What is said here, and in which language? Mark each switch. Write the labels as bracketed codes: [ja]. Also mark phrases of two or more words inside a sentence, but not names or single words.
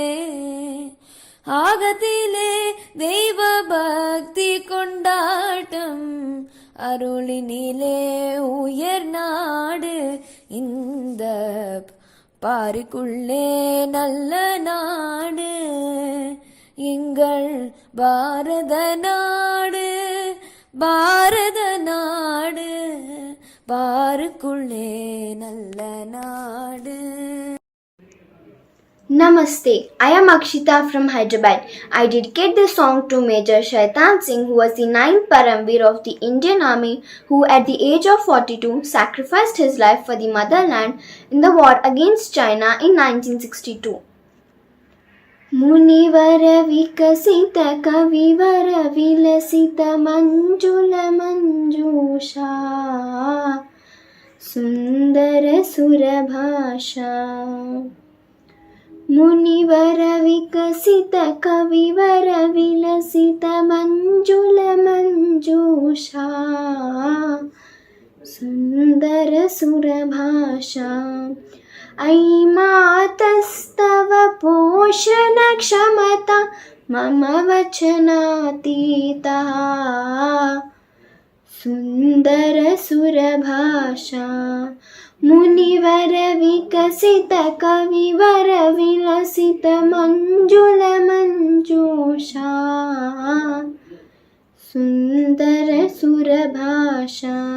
[ta] ஆகத்திலே தெய்வ பக்தி கொண்டாட்டம் அருளினிலே உயர் நாடு இந்த பாருக்குள்ளே நல்ல நாடு. எங்கள் பாரத நாடு, பாரத நாடு, பாருக்குள்ளே நல்ல நாடு. [en] Namaste. I am Akshita from Hyderabad. I dedicate this song to Major Shaitan Singh, who was the 9th Paramveer of the Indian Army, who at the age of 42 sacrificed his life for the motherland in the war against China in 1962. [sa] मुनिवर विकसित कविवर विलसित मंजुल मंजूषा सुंदर सुरभाषा. मुनिवर विकसित कविवर विलसित मंजुल मंजूषा सुंदर सुरभाषा. ऐ मातस्तव पोषण क्षमता मम वचनातीता सुंदर सुरभाषा. मुनिवर विकसित कविवर विलसित मंजुल मंजूषा सुंदर सुरभाषा.